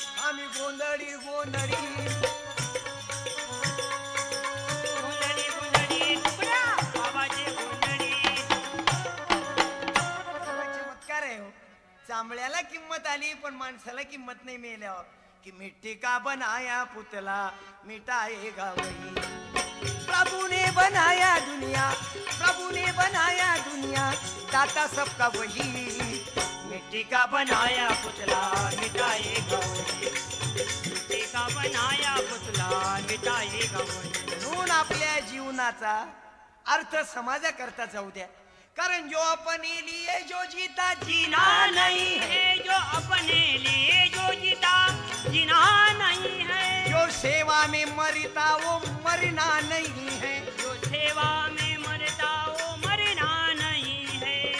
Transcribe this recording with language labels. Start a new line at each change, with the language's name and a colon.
Marathi: आम्ही गोंधळी गोंधळी, गोंधळी गोंधळी तुकड्या बाबाचे गोंधळी. चमत्कार आहे हो. चांबळ्याला किंमत आली पण माणसाला किंमत नाही मिळाल्यावर.
Hindi: कि मिट्टी का बनाया पुतला मिटाएगा वही, प्रभु ने बनाया दुनिया, प्रभु ने बनाया दुनिया, दाता सबका वही, मिट्टी का बनाया पुतला मिटाएगा वही, मिट्टी का बनाया पुतला मिटाएगा वही.
Marathi: म्हणून आपल्या जीवनाचा अर्थ समाजाकरता जाऊ द्या.
Hindi: कारण जो अपने लिए जो जीता जीना नहीं है, जो अपने लिए जो जीता जीना नहीं है, जो सेवा में मरता वो मरना नहीं है, जो सेवा में मरता वो मरना नहीं है.